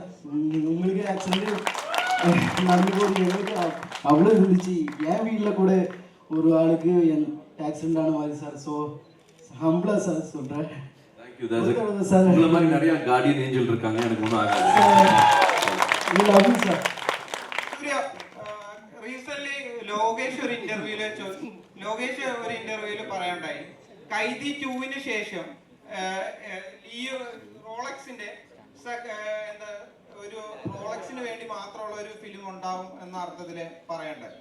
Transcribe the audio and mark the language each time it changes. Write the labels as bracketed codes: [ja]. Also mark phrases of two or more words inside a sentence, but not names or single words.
[ta] உங்களுக்கு ஆக்சிடென்ட்டு நடந்து போது எனக்கு அவ்வளோ இருந்துச்சு. என் வீட்டில் கூட ஒரு ஆளுக்கு ஆக்சிடென்ட் ஆன மாதிரி சார். ஸோ ஹம்பிளாக சார் சொல்கிறேன். சார் இந்த மாதிரி நிறைய [en] guardian angel [ta] இருக்காங்க, எனக்கு ஒன்றும் ஆகாது. Suriya, [ml] റീസെന്റ് ലോകേഷ് ഒരു ഇന്റർവ്യൂല് പറയണ്ടായി കൈദി 2-ന് ശേഷം ഈ റോളക്സിന്റെ ഒരു റോളക്സിന് വേണ്ടി മാത്രമുള്ള ഒരു ഫിലിം ഉണ്ടാവും എന്ന അർത്ഥത്തില് പറയണ്ടായി.